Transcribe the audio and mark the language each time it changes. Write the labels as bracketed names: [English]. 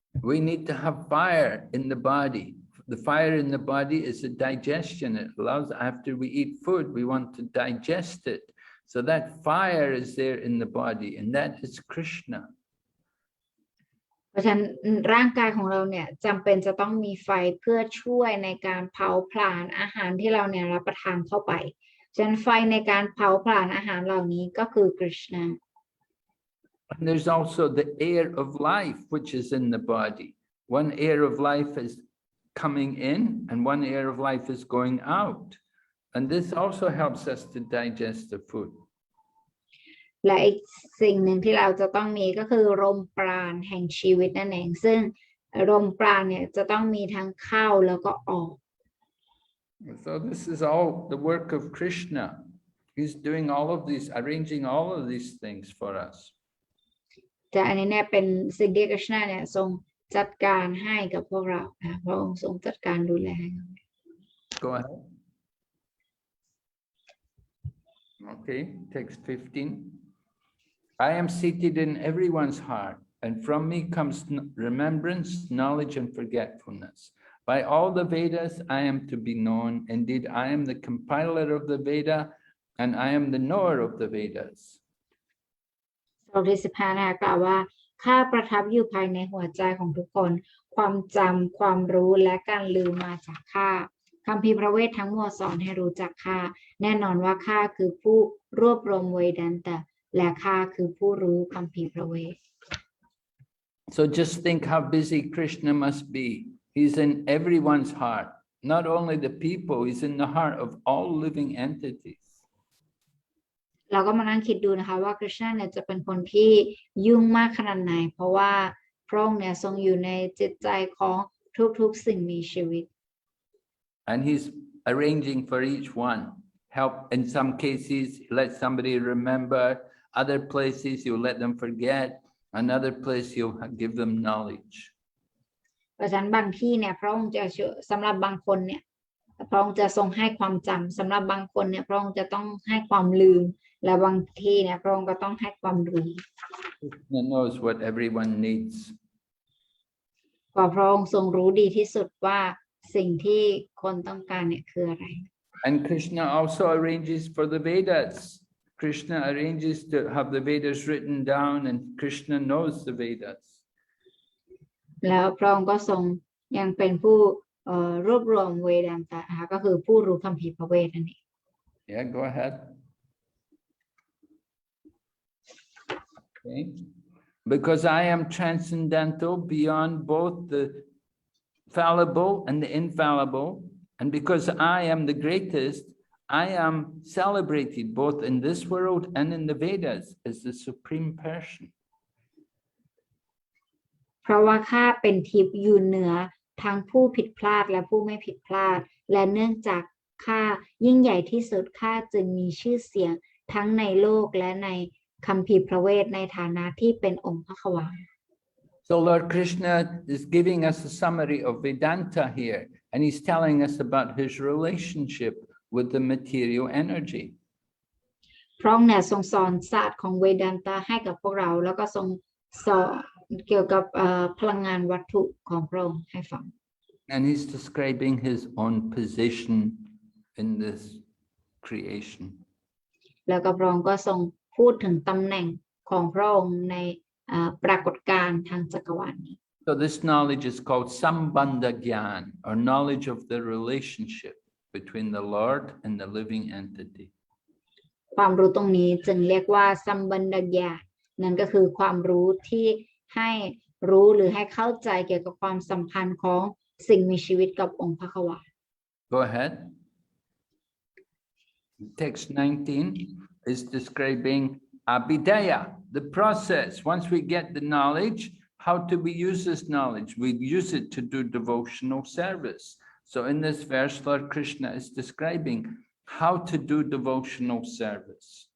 [English] We need to have fire in the body. The fire in the body is a digestion. It allows, after we eat food, we want to digest it. So that fire is there in the body, and that is Krishna. [Thai] เพราะฉะนั้นร่างกายของเราเนี่ยจำเป็นจะต้องมีไฟเพื่อช่วยในการเผาผลาญอาหารที่เราเนี่ยรับประทานเข้าไปฉะนั้นไฟในการเผาผลาญอาหารเหล่านี้ก็คือกฤษณา [English] And there's also the air of life, which is in the body. One air of life is coming in and one air of life is going out. And this also helps us to digest the food. [Thai] และอีกสิ่งหนึ่งที่เราจะต้องมีก็คือลมปราณแห่งชีวิตนั่นเองซึ่งลมปราณเนี่ยจะต้องมีทั้งเข้าแล้วก็ออก [English] So this is all the work of Krishna. He's doing all of these, arranging all of these things for us. [Thai] แต่อันนี้เนี่ยเป็นสิ่งที่กฤษณะเนี่ยทรงจัดการให้กับพวกเราพระองค์ทรงจัดการดูแล [English] Go ahead. Okay, text 15. I am seated in everyone's heart, and from me comes remembrance, knowledge, and forgetfulness. By all the Vedas, I am to be known. Indeed, I am the compiler of the Veda, and I am the knower of the Vedas. [Thai] บทที่15นะคะกล่าวว่าข้าประทับอยู่ภายในหัวใจของทุกคนความจำความรู้และการลืมมาจากข้าคัมภีร์พระเวททั้งหมดสอนให้รู้จักข้าแน่นอนว่าข้าคือผู้รวบรวมเวดันตะและข้าคือผู้รู้คัมภีร์พระเวท [English] So just think how busy Krishna must be. He's in everyone's heart, not only the people, he's in the heart of all living entities. [Thai] เราก็มานั่งคิดดูนะคะว่ากฤษณะเนี่ยจะเป็นคนที่ยุ่งมากขนาดไหนเพราะว่าพระองค์เนี่ยทรงอยู่ในจิตใจของทุกๆสิ่งมีชีวิต [English] And he's arranging for each one. Help in some cases, let somebody remember. Other places, you'll let them forget. Another place, you'll give them knowledge. [Thai] เพราะฉะนั้นบางที่เนี่ยพระองค์จะสำหรับบางคนเนี่ยพระองค์จะทรงให้ความจำสำหรับบางคนเนี่ยพระองค์จะต้องให้ความลืมและบางที่เนี่ยพระองค์ก็ต้องให้ความรู้ [English] Krishna knows what everyone needs. [Thai] เพราะพระองค์ทรงรู้ดีที่สุดว่าสิ่งที่คนต้องการเนี่ยคืออะไร [English] And Krishna also arranges for the Vedas. Krishna arranges to have the Vedas written down, and Krishna knows the Vedas. [Thai] แล้วพระองค์ก็ทรงยังเป็นผู้รวบรวมเวดันตะนะคะก็คือผู้รู้คัมภีร์พระเวทนั่นเอง [English] Yeah, go ahead. Okay. Because I am transcendental beyond both the fallible and the infallible, and because I am the greatest, I am celebrated both in this world and in the Vedas as the supreme person. [Thai] เพราะว่าข้าเป็นทิพย์อยู่เหนือทั้งผู้ผิดพลาดและผู้ไม่ผิดพลาดและเนื่องจากข้ายิ่งใหญ่ที่สุดข้าจึงมีชื่อเสียงทั้งในโลกและในคัมภีร์พระเวทในฐานะที่เป็นองค์พระขวาน [English] So Lord Krishna is giving us a summary of Vedanta here, and he's telling us about his relationship with the material energy. [Thai] พระองค์เนี่ยทรงสอนศาสตร์ของเวดันตาให้กับพวกเราแล้วก็ทรงสอนเกี่ยวกับพลังงานวัตถุของพระองค์ให้ฟัง [English] And he's describing his own position in this creation. [Thai] แล้วก็พระองค์ก็ทรงพูดถึงตำแหน่งของพระองค์ในปรากฏการณ์ทางจักรวาลนี้ [English] So this knowledge is called Sambandha Gyan, or knowledge of the relationship between the Lord and the living entity. [Thai] ความรู้ตรงนี้จึงเรียกว่าสัมบันดญาณนั่นก็คือความรู้ที่ให้รู้หรือให้เข้าใจเกี่ยวกับความสัมพันธ์ของสิ่งมีชีวิตกับองค์พระขวาน [English] Go ahead. Text 19 is describing Abhidaya, the process. Once we get the knowledge, how do we use this knowledge? We use it to do devotional service. So in this verse, Lord Krishna is describing how to do devotional service.